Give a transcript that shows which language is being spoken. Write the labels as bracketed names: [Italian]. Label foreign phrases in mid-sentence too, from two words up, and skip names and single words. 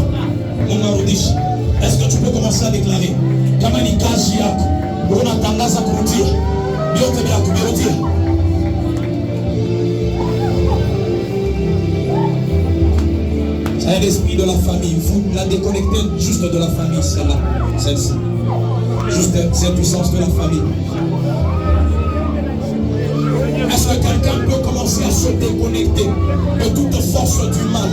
[Swahili] Mungu arudishe. [French] Est-ce que tu peux commencer à déclarer [Swahili] kama ni kazi yako unatangaza kurudia vyote bila kurudia? [French] C'est l'esprit de la famille. Vous la déconnectez juste de la famille, celle-ci. Juste cette puissance de la famille. Est-ce que quelqu'un peut commencer à se déconnecter de toute force du mal?